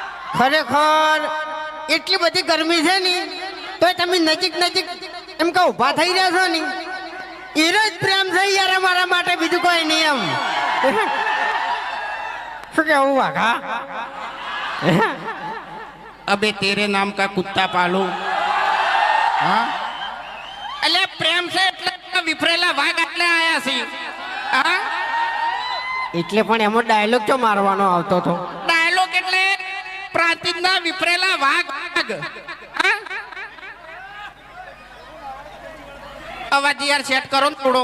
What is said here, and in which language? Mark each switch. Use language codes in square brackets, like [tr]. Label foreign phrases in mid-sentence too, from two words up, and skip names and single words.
[gu] ખરેખર એટલી બધી ગરમી છે ને તો તમે નજીક નજીક એમ કે ઊભા થઈ રહ્યા છો ને એનો જ પ્રેમ છે યાર અમારા માટે, બીજું કોઈ નહીં. એમ શું કેવું વાઘા? [hi] अबे तेरे नाम का कुत्ता पालू. हाँ अले प्रेम से [gu] એટલે વિફરેલા વાઘ એટલે આયા છે. હા એટલે પણ એમાં ડાયલોગ તો મારવાનો આવતો હતો. ડાયલોગ એટલે પ્રાંતિજના વિફરેલા વાઘ. હા અવાજ યાર સેટ કરો ને થોડો.